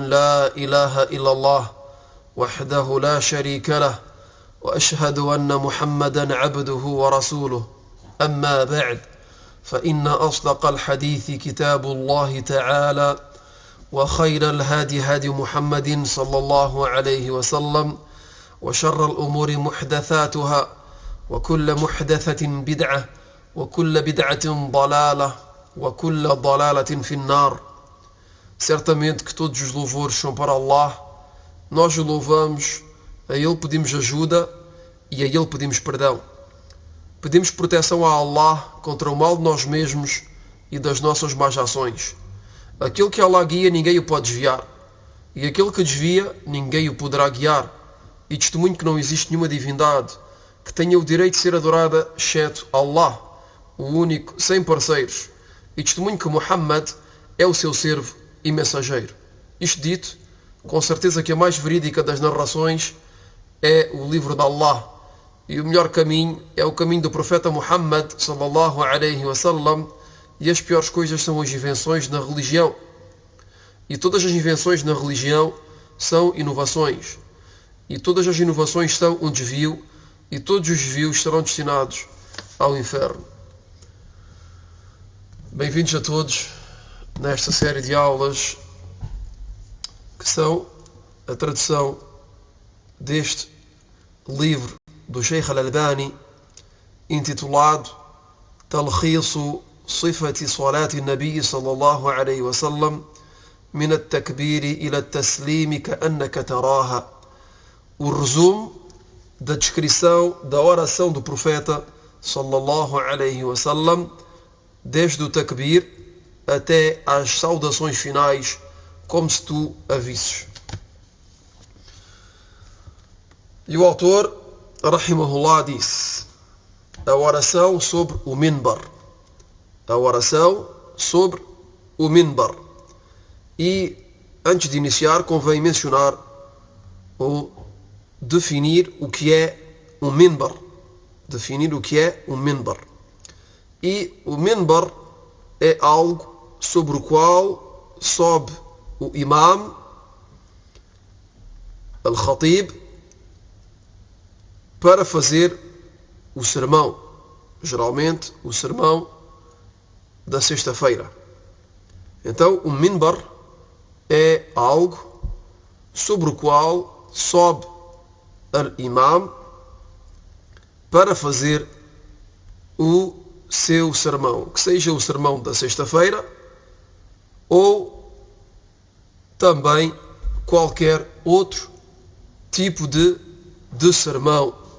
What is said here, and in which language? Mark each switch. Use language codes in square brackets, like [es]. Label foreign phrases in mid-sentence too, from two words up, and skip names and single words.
[ar] لا إله إلا الله وحده لا شريك له وأشهد أن محمدا عبده ورسوله أما بعد فإن أصدق الحديث كتاب الله تعالى وخير الهادي هادي محمد صلى الله عليه وسلم وشر الأمور محدثاتها وكل محدثة بدعة وكل بدعة ضلالة وكل ضلالة في النار. [pt] Certamente que todos os louvores são para Allah. Nós o louvamos, a Ele pedimos ajuda e a Ele pedimos perdão. Pedimos proteção a Allah contra o mal de nós mesmos e das nossas más ações. Aquele que Allah guia, ninguém o pode desviar. E aquele que desvia, ninguém o poderá guiar. E testemunho que não existe nenhuma divindade que tenha o direito de ser adorada, exceto Allah, o único, sem parceiros. E testemunho que Muhammad é o seu servo e mensageiro. Isto dito, com certeza que a mais verídica das narrações é o livro de Allah. E o melhor caminho é o caminho do profeta Muhammad [ar] صلى الله عليه وسلم, [pt] e as piores coisas são as invenções na religião. E todas as invenções na religião são inovações. E todas as inovações são um desvio, e todos os desvios serão destinados ao inferno. Bem-vindos a todos nesta série de aulas que são a tradução deste livro do Sheikh Al-Albani, intitulado Talkhisu Sifati Salati Nabi sallallahu alayhi wa sallam min at-takbiri ila at-taslimi ka'annaka taraha. O resumo da descrição da oração do profeta [ar] صلى الله عليه وسلم, [pt] desde o takbir até às saudações finais, como se tu a visses. E o autor, rahimahullah, disse: a oração sobre o minbar. A oração sobre o minbar. E, antes de iniciar, convém mencionar ou definir o que é um minbar. Definir o que é um minbar. E o minbar é algo sobre o qual sobe o imam, al-khatib, para fazer o sermão, geralmente o sermão da sexta-feira. Então, o minbar é algo sobre o qual sobe al-imam para fazer o seu sermão, que seja o sermão da sexta-feira ou também qualquer outro tipo de sermão.